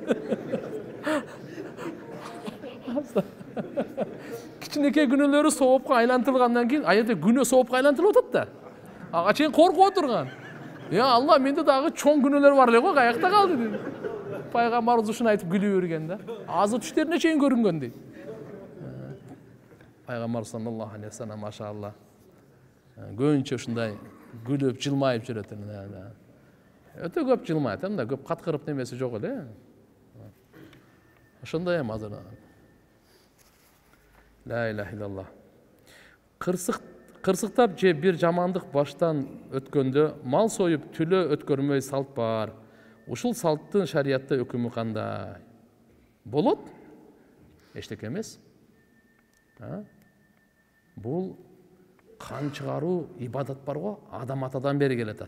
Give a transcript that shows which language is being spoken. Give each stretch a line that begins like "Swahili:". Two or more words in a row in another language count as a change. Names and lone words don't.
Kyrgyz: Кичинекей күнөөлөрү соопко айлантырылгандан кийин, аятта күнөө соопко айлантырылып атат да. Ага чейин коркуп отурган. Алла, менде дагы чоң күнөөлөр бар эле го, каякта калды дейт. Пайгамбарыбыз ушуну айтып күлүп берген да. Азы түштерине чейин көрүнгөн дейт. Пайгамбар
Arabic: صلى الله عليه وسلم ما شاء الله.
Kyrgyz: Көбүнчө ушундай күлүп, жылмайып жүрөт. Өтө көп жылмайт, анда көп каткырып немеси жок эле. Ошондой эми азыр.
Arabic: لا إله إلا الله.
Kyrgyz: Кырсыктап же бир жамандык баштан өткөндө мал союп түлө өткөрмөй салт бар. Ушул салттын шариятта өкүмү кандай? Болот? Эчтеке эмес. Бул кан чыгаруу ибадат бар го, адам атадан бери келатат.